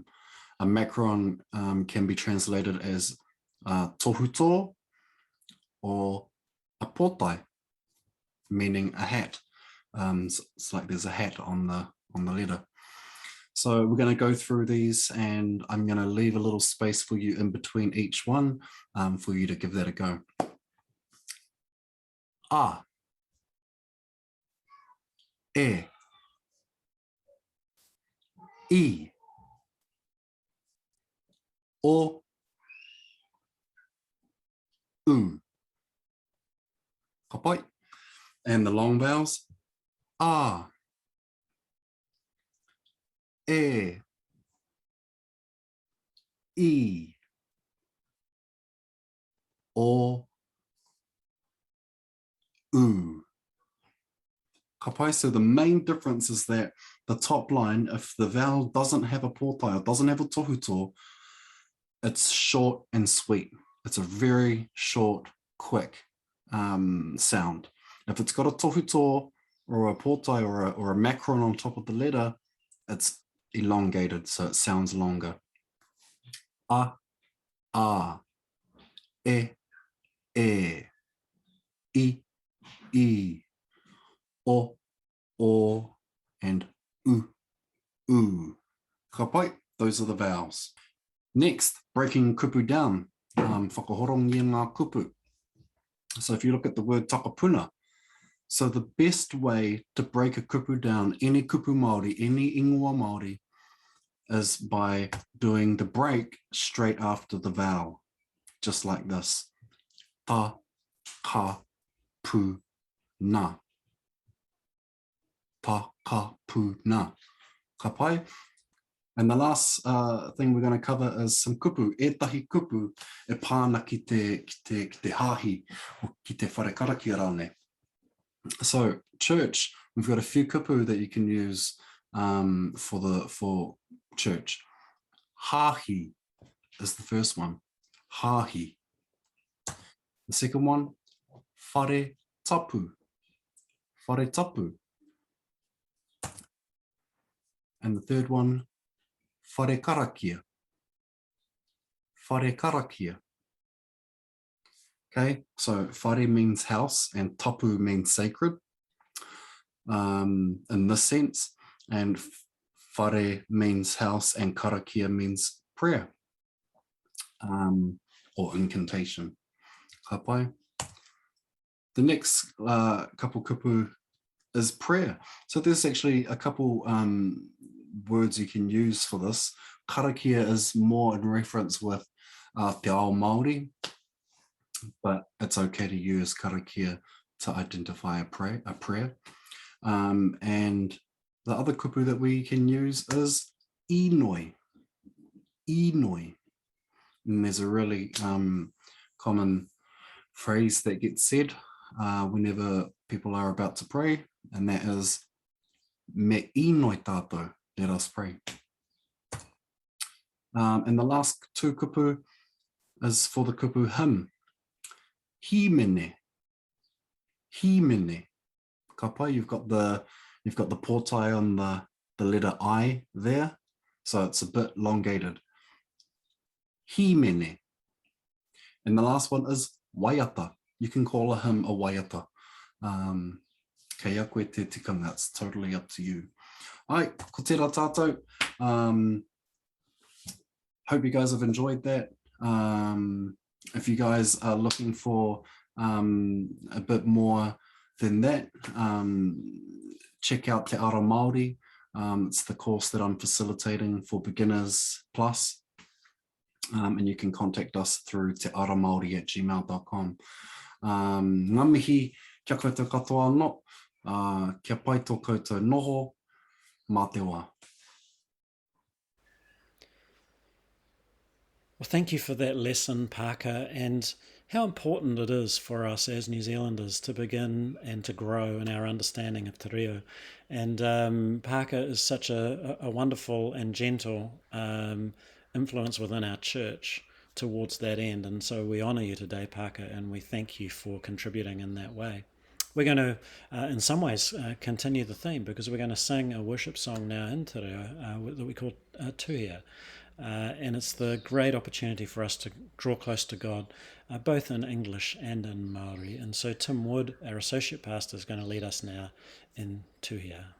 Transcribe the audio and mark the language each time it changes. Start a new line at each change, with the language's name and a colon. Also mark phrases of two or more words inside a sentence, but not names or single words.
English: A macron can be translated as tohuto or a potai, meaning a hat. It's like there's a hat on the letter. So we're going to go through these, and I'm going to leave a little space for you in between each one for you to give that a go.
Māori: A, e, I, o, u. Ka pai.
English: And the long vowels, a,
Māori: e, I, o, u. Ka pai,
English: so the main difference is that the top line, if the vowel doesn't have a pōtai or doesn't have a tohuto, it's short and sweet. It's a very short, quick sound. If it's got a tohuto or a pōtai or a macron on top of the letter, it's elongated, so it sounds longer.
Māori: A, e, I, o, and u. Ka pai,
English: those are the vowels. Next, breaking kupu down.
Māori: Whakahorongia ngā kupu.
English: So if you look at the word takapuna, so the best way to break a kupu down, any
Māori: kupu Māori,
English: any
Māori: ingoa Māori,
English: is by doing the break straight after the vowel, just like this.
Māori: Ta, ka, pu, na. Ta, ka, pu, na. Ka pai?
English: And the last thing we're going to cover is some kupu.
Māori: Ētahi kupu e pāna ki te hāhi, o ki te wharekaraki rāne.
English: So church, we've got a few kupu that you can use for church. Hāhi is the first one. Hāhi. The second one,
Māori: whare tapu. Whare tapu.
English: And the third one,
Māori: whare karakia. Whare karakia.
English: Okay, so whare means house and tapu means sacred in this sense, and whare means house and karakia means prayer or incantation.
Māori: Ka pai.
English: The next couple kupu is prayer. So there's actually a couple words you can use for this. Karakia is more in reference with
Māori: te ao Māori,
English: but it's okay to use karakia to identify a prayer. And the other kupu that we can use is inoi.
Māori: Inoi.
English: And there's a really common phrase that gets said whenever people are about to pray, and that is
Māori: me inoi tātou,
English: let us pray. And the last two kupu is for the kupu hymn.
Māori: Himene. Himene. Ka pai,
English: you've got the pōtai on the letter I there, so it's a bit elongated.
Māori: Himene.
English: And the last one is waiata. You can call a hymn a waiata.
Māori: Kei a koe te tikanga,
English: it's totally up to you.
Māori: Ai, ko tērā tātou.
English: Hope you guys have enjoyed that. If you guys are looking for a bit more than that, check out Te Ara Māori. It's the course that I'm facilitating for Beginners Plus. And you can contact us through tearamaori@gmail.com.
Māori: Ngā mihi kia koutou katoa anō, kia pai tō koutou noho, mā te wā.
English: Well, thank you for that lesson, Parker, and how important it is for us as New Zealanders to begin and to grow in our understanding of
Māori: te reo.
English: And Parker is such a wonderful and gentle influence within our church towards that end. And so we honour you today, Parker, and we thank you for contributing in that way. We're going to, in some ways, continue the theme, because we're going to sing a worship song now in
Māori: te reo
English: that we call Tuhia. And it's the great opportunity for us to draw close to God, both in English and in Māori. And so Tim Wood, our associate pastor, is going to lead us now in Tuhia.